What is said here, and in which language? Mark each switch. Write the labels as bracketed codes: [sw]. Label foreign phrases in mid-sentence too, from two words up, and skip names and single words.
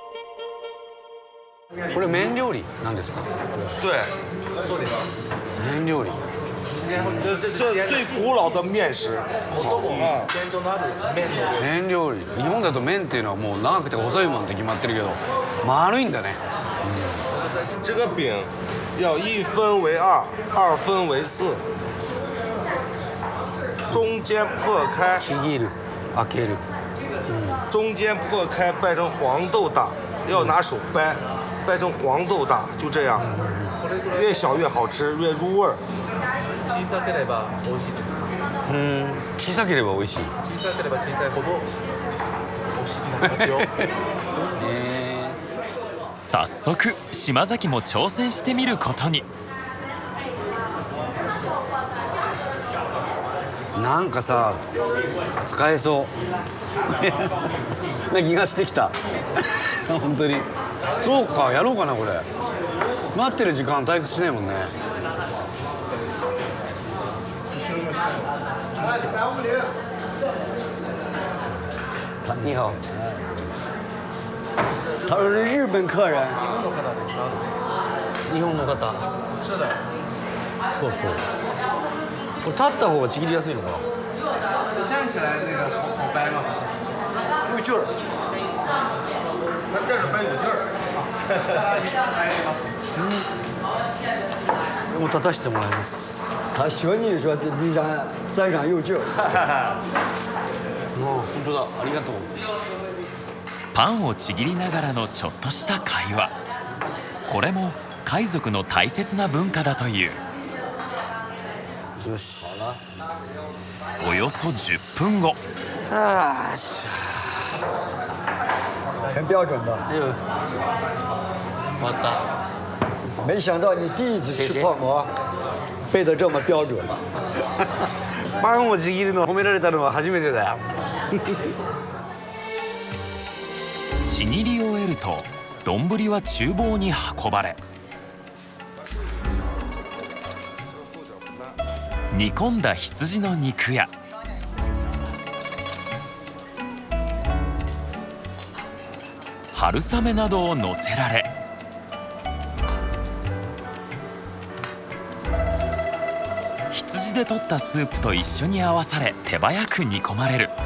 [ja] これ麺料理なんですか？ [zh] 对， [ja] そうです。麺料理。 [zh] 这最古老的面食。 [ja] 麺料理。日本だと麺っていうのはもう長くて細いもんって決まってるけど、丸いんだね。 [zh] 这个饼要1分为2， 2分为4，中间破开， [ja] ちぎる、開ける。 [zh] 中间破开掰成黄豆大，要拿手掰，掰成黄豆大，就这样，越小越好吃，越入味儿。 [ja] 小さければ美味しいです。小さければ美味しい。小さければ小さいほど美味しくなりますよ。早速島崎も挑戦してみることに。なんかさ、使えそうな気がしてきた。本当に。そうか、やろうかなこれ。待ってる時間退屈しないもんね。 [zh] 你好。他说是日本客人。 [ja] 日本の方。 [zh] 是的。 [ja] そうそう。これ立った方がちぎりやすいのかな。 [zh] 站起来那个好掰吗？有劲儿。那站着掰有劲儿。 [ja] もう立たせてもらいます。 [zh] 他学你说你让山上有劲儿。 [ja] もう本当だ。ありがとう。パンをちぎりながらのちょっとした会話。これも海賊の大切な文化だという。よし。およそ10分後。 [zh] 很标准的。 [ja] 終わった。 [zh] 没想到你第一次吃泡馍，背得这么标准。 [ja] パンをちぎるの褒められたのは初めてだよ。ちぎり終えると丼は厨房に運ばれ、煮込んだ羊の肉や春雨などを乗せられ、羊で取ったスープと一緒に合わされ手早く煮込まれる。